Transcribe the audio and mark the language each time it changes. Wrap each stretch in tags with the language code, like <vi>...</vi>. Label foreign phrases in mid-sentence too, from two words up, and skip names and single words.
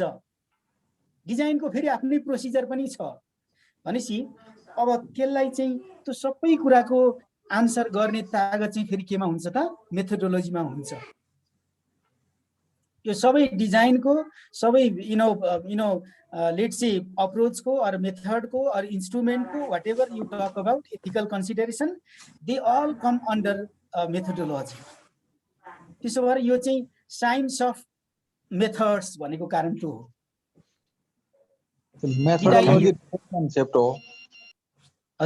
<ne>डिजाइनको फेरि आफ्नै प्रोसिजर पनि छ भनेपछि अब त्यसलाई चाहिँ त्यो सबै कुराको आन्सर गर्ने तागत चाहिँ फेरि केमा हुन्छ त, मेथोडोलोजीमा हुन्छ। यो सबै डिजाइनको सबै</ne> <en>let's say अप्रोचको और मेथडको और इन्स्ट्रुमेन्टको whatever you talk about ethical consideration they all come under methodology.</en> <ne>त्यसो भएर यो चाहिँ</ne> <en>science of methods</en> <ne>भनेको कारण त्यो हो। मेथोडोलोजी कन्सेप्ट हो।</ne>